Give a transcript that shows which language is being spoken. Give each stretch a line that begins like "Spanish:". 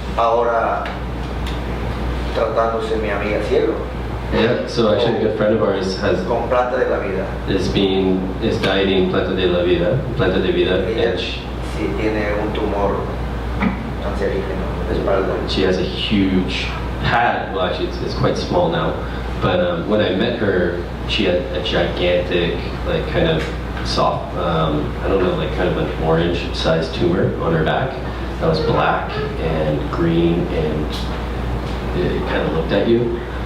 Spanish: Ahora tratándose mi amiga cielo
English: Yeah, so actually a good friend of ours
Spanish: con planta de la vida.
English: is dieting planta de la vida, planta de vida,
Spanish: Ella
English: and
Spanish: sí tiene un tumor cancerígeno en la espalda.
English: she has a huge pad. Well, actually, it's quite small now. But when I met her, she had a gigantic, like kind of soft, I don't know, like kind of an orange-sized tumor on her back that was black and green, and it kind of looked at you.